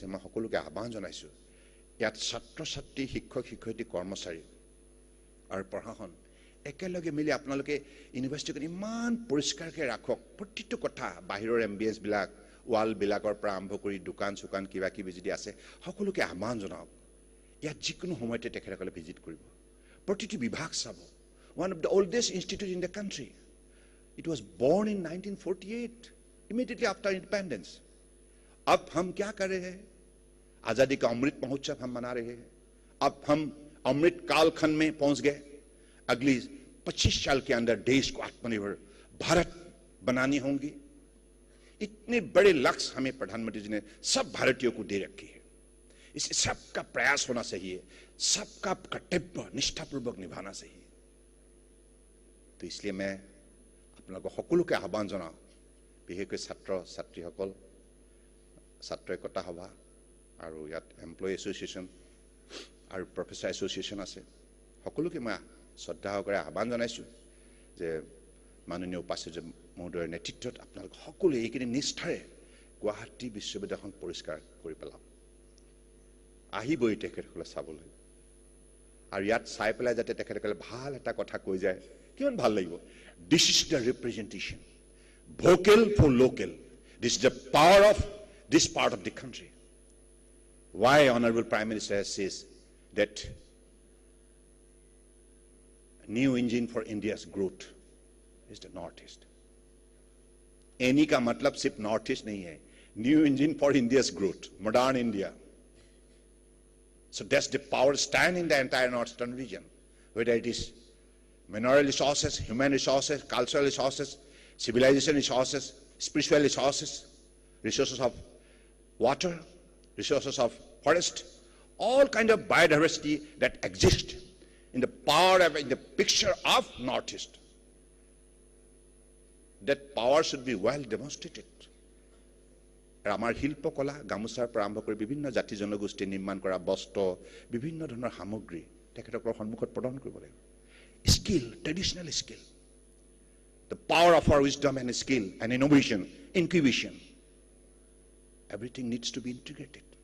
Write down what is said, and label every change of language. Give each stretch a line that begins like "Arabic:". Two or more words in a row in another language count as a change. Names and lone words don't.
Assamese: মই সকলোকে আহ্বান জনাইছোঁ, ইয়াত ছাত্ৰ ছাত্ৰী, শিক্ষক শিক্ষয়িত্ৰী, কৰ্মচাৰী আৰু প্ৰশাসন একেলগে মিলি আপোনালোকে ইউনিভাৰ্চিটিখন ইমান পৰিষ্কাৰকৈ ৰাখক। প্ৰতিটো কথা, বাহিৰৰ এম্বিয়েঞ্চবিলাক, ৱালবিলাকৰ পৰা আৰম্ভ কৰি দোকান চোকান কিবা কিবি যদি আছে সকলোকে আহ্বান জনাওক। ইয়াত যিকোনো সময়তে তেখেতসকলে ভিজিট কৰিব, প্ৰতিটো বিভাগ চাব।
English: one of the oldest institute in the country. It was born in 1948, immediately after independence.
Hindi: अब हम क्या कर रहे हैं? आजादी का अमृत महोत्सव हम मना रहे हैं। अब हम अमृत कालखंड में पहुंच गए। अगली 25 साल के अंदर देश को आत्मनिर्भर भारत बनानी होंगी। इतने बड़े लक्ष्य हमें प्रधानमंत्री जी ने सब भारतीयों को दे रखी है। इसे सबका प्रयास होना चाहिए, सबका कर्तव्य निष्ठापूर्वक निभाना चाहिए। तो इसलिए मैं
Assamese: আপোনালোকক সকলোকে আহ্বান জনাওঁ, বিশেষকৈ ছাত্ৰ ছাত্ৰীসকল, ছাত্ৰ একতা সভা আৰু ইয়াত
English: employee association
Assamese: আৰু
English: professor association
Assamese: আছে, সকলোকে মই শ্ৰদ্ধা সহকাৰে আহ্বান জনাইছোঁ যে মাননীয় উপাচাৰ্য মহোদয়ৰ নেতৃত্বত আপোনালোক সকলোৱে এইখিনি নিষ্ঠাৰে গুৱাহাটী বিশ্ববিদ্যালয়খন পৰিষ্কাৰ কৰি পেলাওক। আহিবই তেখেতসকলে চাবলৈ, আৰু ইয়াত চাই পেলাই যাতে তেখেতসকলে ভাল এটা কথা কৈ যায়, কিমান ভাল লাগিব।
English: this is the representation, vocal for local, this is the power of this part of the country. Why Honorable Prime Minister says that new engine for India's growth is the Northeast.
Hindi: Any का मतलब सिर्फ Northeast नहीं है,
English: new engine for India's growth, modern India. So that's the power stand in the entire Northeastern region, whether it is mineral resources, human resources, cultural resources, civilization resources, spiritual resources, resources of water, resources of forest, all kind of biodiversity that exist in the power of, in the picture of Northeast. That power should be well demonstrated.
Assamese: আমাৰ শিল্পকলা, গামোচাৰ পৰা আৰম্ভ কৰি বিভিন্ন জাতি জনগোষ্ঠী নিৰ্মাণ কৰা বস্ত্ৰ, বিভিন্ন ধৰণৰ সামগ্ৰী তেখেতসকলৰ সন্মুখত প্ৰদান কৰিব লাগিব।
English: skill, traditional skill, the power of our wisdom and skill and innovation, incubation, everything needs to be integrated.